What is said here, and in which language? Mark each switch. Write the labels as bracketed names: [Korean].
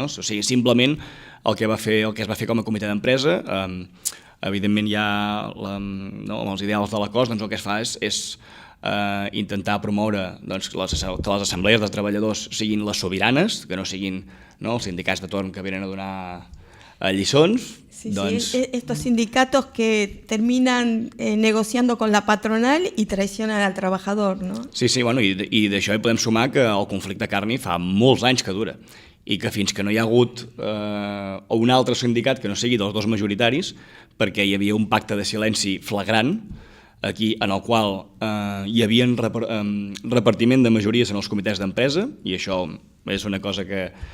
[Catalan] Simplement el que es va fer com a comitè d'empresa, evidentment ja amb els ideals de la COS, el que es fa és intentar promoure que les assemblees de treballadors siguin les sobiranes, que no siguin els sindicats de torn que venen a donar lliçons. [Spanish] Sí, estos sindicatos que terminan negociando con la patronal y traicionan al trabajador, ¿no? [Catalan] Sí, i d'això hi podem sumar que el conflicte carni fa molts anys que dura i que fins que no hi ha hagut un altre sindicat que no sigui dels dos majoritaris, perquè hi havia un pacte de silenci flagrant aquí en el qual hi havia repartiment de majories en els comitès d'empresa, i això és una cosa que